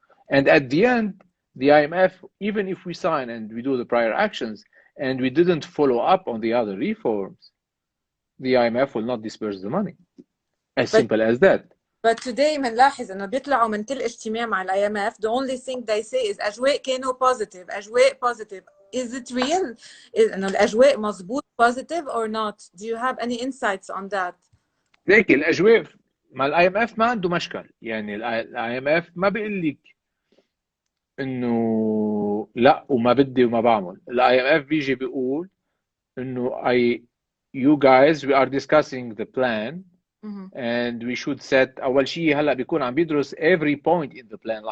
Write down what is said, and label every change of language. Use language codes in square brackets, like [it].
[en] And at the end, the IMF, even if we sign and we do the prior actions and we didn't follow up on the other reforms, the IMF will not disperse the money. As simple as that. But today [ar] بنلاحظ انه بيطلعوا من كل اجتماع مع ال IMF, [en] the only thing they say is [ar] اجواء كانوا [en] positive, [ar] اجواء positive. [en] Is it real? [ar] انه الاجواء مظبوط [en] positive or not? Do you have any insights on that? [ar] لكن الاجواء مع الاي ام اف ما عنده مشكل، يعني الاي ام اف ما بيقول لك انه لا وما بدي وما بعمل. الاي ام اف بيجي بيقول انه [en] you guys we are discussing the plan and we should set. [ar] اول شيء هلا بيكون عم بيدرس [en] every point in the plan.